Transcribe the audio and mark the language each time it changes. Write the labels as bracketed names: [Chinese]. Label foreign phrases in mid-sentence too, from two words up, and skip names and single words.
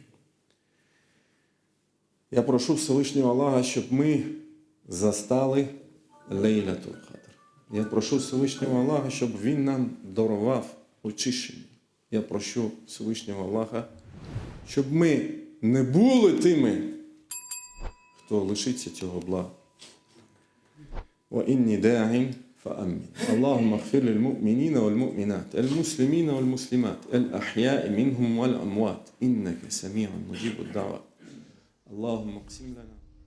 [Ukrainian] Я прошу Всевишнього Аллаха, щоб ми застали Лейлатуль Кадр. Я прошу Всевишнього Аллаха, щоб Він нам дарував очищення. Я прошу Всевишнього Аллаха, щоб ми не були тими, хто лишиться цього блага. [Arabic] وإني داع فأمن اللهم اغفر للمؤمنين والمؤمنات المسلمين والمسلمات الأحياء منهم والأموات إنك سميع مجيب الدعوات اللهم اقسم لنا